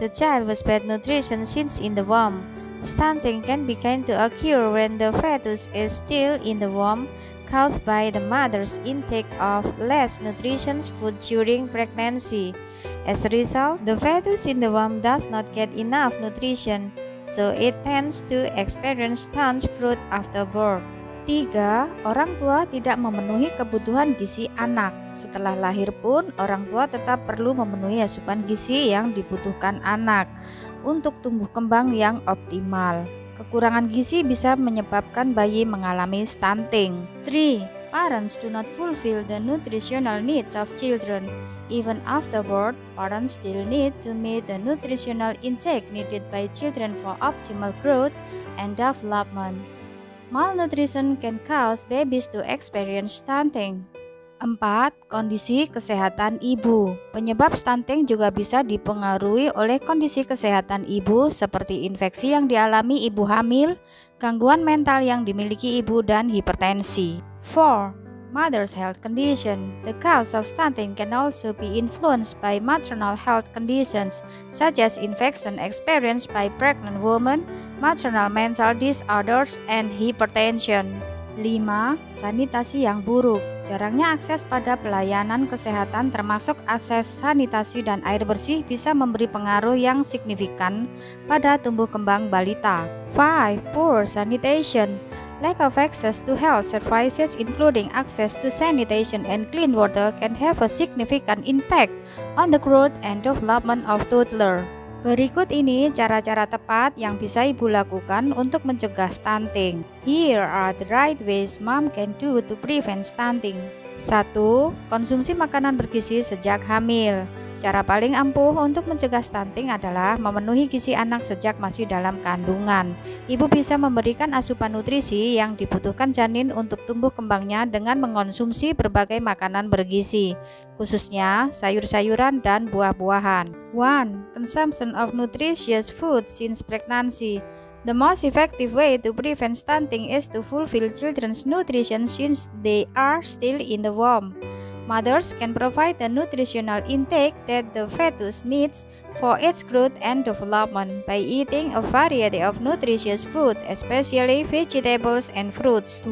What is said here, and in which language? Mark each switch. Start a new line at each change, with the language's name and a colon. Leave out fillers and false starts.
English: The child was bad nutrition since in the womb. Stunting can begin to occur when the fetus is still in the womb, caused by the mother's intake of less nutritious food during pregnancy. As a result, the fetus in the womb does not get enough nutrition, so it tends to experience stunted growth after birth. 3.
Indonesian: Orang tua tidak memenuhi kebutuhan gizi anak. Setelah lahir pun, orang tua tetap perlu memenuhi asupan gizi yang dibutuhkan anak untuk tumbuh kembang yang optimal. Kekurangan gizi bisa menyebabkan bayi mengalami stunting. 3.
English: Parents do not fulfill the nutritional needs of children. Even after birth, parents still need to meet the nutritional intake needed by children for optimal growth and development. Malnutrition can cause babies to experience stunting.
Indonesian: 4. Kondisi kesehatan ibu. Penyebab stunting juga bisa dipengaruhi oleh kondisi kesehatan ibu seperti infeksi yang dialami ibu hamil, gangguan mental yang dimiliki ibu, dan hipertensi. 4.
English: Mother's health condition. The cause of stunting can also be influenced by maternal health conditions such as infection experienced by pregnant women, maternal mental disorders, and hypertension.
Indonesian: 5. Sanitasi yang buruk. Jarangnya akses pada pelayanan kesehatan termasuk akses sanitasi dan air bersih bisa memberi pengaruh yang signifikan pada tumbuh kembang balita.
English: 5. Poor sanitation. Lack of access to health services including access to sanitation and clean water can have a significant impact on the growth and development of toddler.
Indonesian: Berikut ini cara-cara tepat yang bisa ibu lakukan untuk mencegah stunting.
English: Here are the right ways mom can do to prevent stunting.
Indonesian: 1. Konsumsi makanan bergizi sejak hamil. Cara paling ampuh untuk mencegah stunting adalah memenuhi gizi anak sejak masih dalam kandungan. Ibu bisa memberikan asupan nutrisi yang dibutuhkan janin untuk tumbuh kembangnya dengan mengonsumsi berbagai makanan bergizi, khususnya sayur-sayuran dan buah-buahan. 1.
English: Consumption of nutritious food since pregnancy. The most effective way to prevent stunting is to fulfill children's nutrition since they are still in the womb. Mothers can provide the nutritional intake that the fetus needs for its growth and development by eating a variety of nutritious food, especially vegetables and fruits.